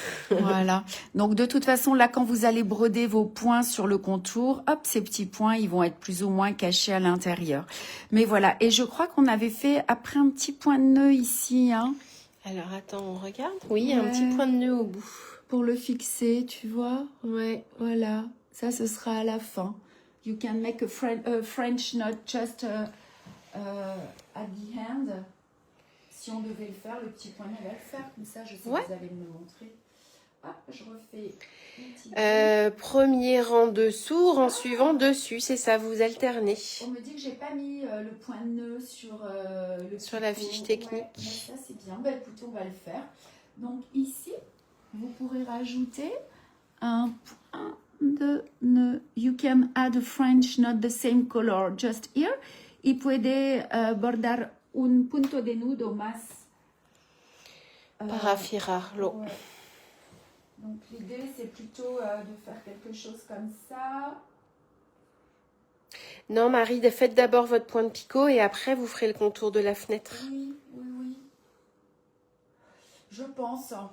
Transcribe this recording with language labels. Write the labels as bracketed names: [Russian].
[French] Voilà, donc de toute façon, là, quand vous allez broder vos points sur le contour, hop, ces petits points, ils vont être plus ou moins cachés à l'intérieur. Mais voilà, et je crois qu'on avait fait après un petit point de nœud ici, hein. Alors attends, on regarde. Oui, il y a un petit point de nœud au bout. Pour le fixer, tu vois. Ouais. Voilà, ça ce sera à la fin. [English] You can make a French knot just at the end. [French] Si on devait le faire, le petit point va le faire. Comme ça, je sais Ouais. que vous allez me le montrer. Hop, je refais une petite Premier rang dessous, rang suivant dessus, c'est ça, vous alternez. On me dit que j'ai pas mis le point de nœud sur Sur la fiche technique. Ouais, mais ça c'est bien. Bah écoutez, on va le faire. Donc ici, vous pourrez rajouter un point de nœud. [English] You can add a French knot the same color just here. [Spanish] Y puede bordar un punto de nudo más. Para afiarlo. [French] Ouais. Donc l'idée c'est plutôt de faire quelque chose comme ça. Non, Marie, faites d'abord votre point de picot et après vous ferez le contour de la fenêtre. Oui, oui, oui. Je pense.